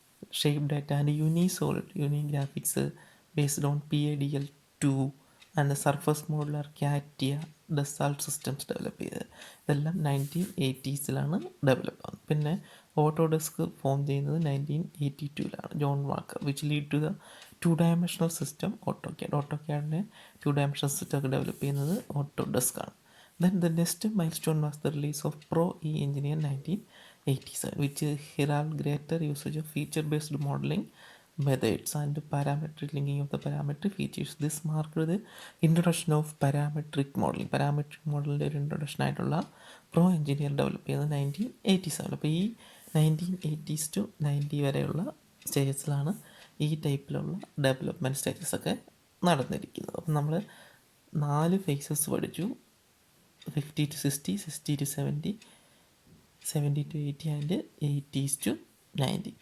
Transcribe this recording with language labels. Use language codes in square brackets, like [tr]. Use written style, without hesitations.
[en] shape data and Unisolid, Unigraphics based on PADL2 and the surface modeler CATIA Dassault systems [ml] develop ചെയ്തത്. ഇതെല്ലാം 1980s develop ആകുന്നത്. പിന്നെ Autodesk form ചെയ്യുന്നത് [en] 1982 John Walker, which lead to the 2-dimensional system AutoCAD. [ml] ഓട്ടോക്യാഡിനെ 2-dimensional system ഒക്കെ develop ചെയ്യുന്നത് Autodesk ആണ്. [en] Then the next milestone was the release of Pro E Engineer 1987, which heralded greater usage of feature-based modeling methods and parametric linking of the parametric features. This marked the introduction of parametric modeling. Parametric modeling introduction [ml] ആയിട്ടുള്ള pro engineer develop ചെയ്യുന്നത് 1987. അപ്പോൾ ഈ 1980s to 90 വരെയുള്ള സ്റ്റേജസിലാണ് ഈ ടൈപ്പിലുള്ള development സ്റ്റേജസൊക്കെ നടന്നിരിക്കുന്നത്. അപ്പം നമ്മൾ 4 ഫേസസ് പഠിച്ചു: 50 to 60, 60 to 70, 70 to 80 and 80s to 90.